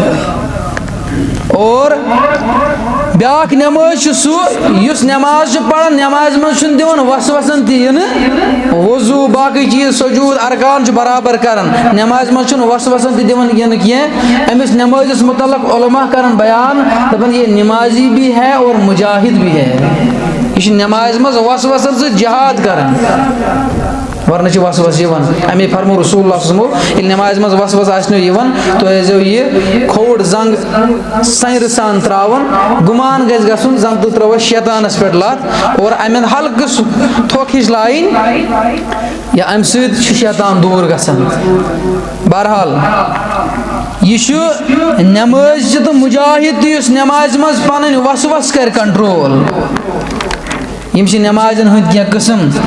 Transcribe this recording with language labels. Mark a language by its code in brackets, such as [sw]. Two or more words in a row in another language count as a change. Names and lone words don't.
[ks] اور بیٛاکھ نٮ۪ماز چھُ سُہ یُس نٮ۪ماز چھُ پَران نٮ۪مازِ منٛز چھُنہٕ دِوان وسوسن تہِ یِنہٕ وضوٗ باقٕے چیٖز سجوٗد ارکان چھُ برابر کران نٮ۪مازِ منٛز چھُنہٕ وسوسن تہِ دِوان یِنہٕ کینٛہہ أمِس نٮ۪مازِس مُتعلق علما کران بیان دَپان یہِ [ur] نٮ۪مازی بھی ہے اور مجاہد بھی ہے [ks] یہِ چھِ نٮ۪مازِ منٛز وسوسن سۭتۍ جہاد کران ورنہ چھِ وسوس یِوان اَمے فرمو [ar] رسول اللہ صلی اللہ علیہ وسلم [ks] ییٚلہِ نٮ۪مازِ منٛز وسوس آسنو یِوان تُہۍ ٲسۍزیو یہِ کھووُر زنٛگ سنٛرِ سان ترٛاوان گُمان گژھِ گژھُن زن تُہۍ ترٛٲوو شیطانس پٮ۪ٹھ لَتھ اور اَمہِ اندٕ ہلکہٕ سُہ تھوٚکھ ہِش لایِنۍ یا اَمہِ سۭتۍ چھُ شیطان دوٗر گژھان بہرحال یہِ چھُ نٮ۪مٲزۍ تہِ تہٕ مُجاہد تہِ یُس نٮ۪مازِ منٛز پنٕنۍ وسوس کرِ کنٹرول یِم چھِ نٮ۪مازٮ۪ن ہٕنٛدۍ کینٛہہ قٕسم